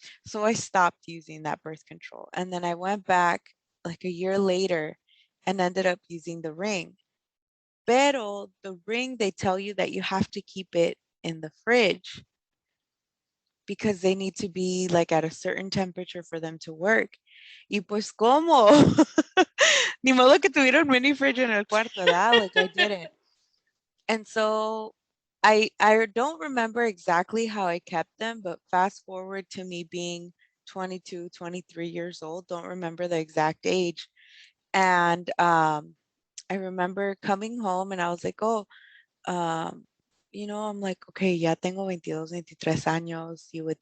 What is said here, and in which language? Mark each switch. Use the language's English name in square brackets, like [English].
[English] So I stopped using that birth control. And then I went back like a year later and ended up using the ring. [Spanish] Pero [English] the ring, they tell you that you have to keep it in the fridge because they need to be like at a certain temperature for them to work. [Spanish] Y pues, ¿cómo? Ni modo que tuviera un mini fridge en el cuarto, ¿verdad? [English] Like I didn't. And so I don't remember exactly how I kept them, but fast forward to me being 22, 23 years old, don't remember the exact age. And I remember coming home and I was like, oh, I'm like, okay, [Spanish] ya tengo 22, 23 años. [English] You would